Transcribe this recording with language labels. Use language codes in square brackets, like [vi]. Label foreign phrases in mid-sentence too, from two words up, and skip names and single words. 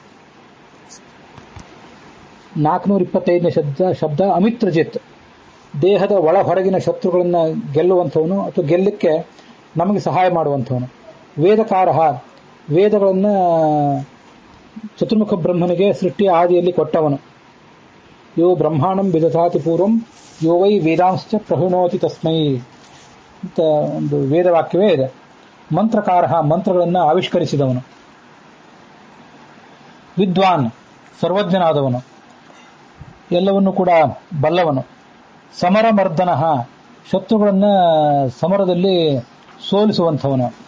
[kn] 425ನೇ ಶಬ್ದ ಅಮಿತ್ರಜಿತ್, ದೇಹದ ಒಳ ಹೊರಗಿನ ಶತ್ರುಗಳನ್ನು ಗೆಲ್ಲುವಂಥವನು ಅಥವಾ ಗೆಲ್ಲಕ್ಕೆ ನಮಗೆ ಸಹಾಯ ಮಾಡುವಂಥವನು. ವೇದಕಾರ, ವೇದಗಳನ್ನು ಚತುರ್ಮುಖ ಬ್ರಹ್ಮನಿಗೆ ಸೃಷ್ಟಿ ಆದಿಯಲ್ಲಿ ಕೊಟ್ಟವನು. [sa] ಯೋ ಬ್ರಹ್ಮಾಂಡಂ ವಿದಧಾತಿ ಪೂರ್ವಂ ಯೋ ವೈ ವೇದಾಂಶ್ಚ ಪ್ರಹಿಣೋತಿ ತಸ್ಮೈ [kn] ಅಂತ ಒಂದು ವೇದವಾಕ್ಯವೇ ಇದೆ. ಮಂತ್ರಕಾರ ಮಂತ್ರಗಳನ್ನು ಆವಿಷ್ಕರಿಸಿದವನು. ವಿದ್ವಾನ್ ಸರ್ವಜ್ಞನಾದವನು, ಎಲ್ಲವನ್ನು ಕೂಡ ಬಲ್ಲವನು. ಸಮರಮರ್ದನ ಶತ್ರುಗಳನ್ನ ಸಮರದಲ್ಲಿ ಸೋಲಿಸುವಂಥವನು.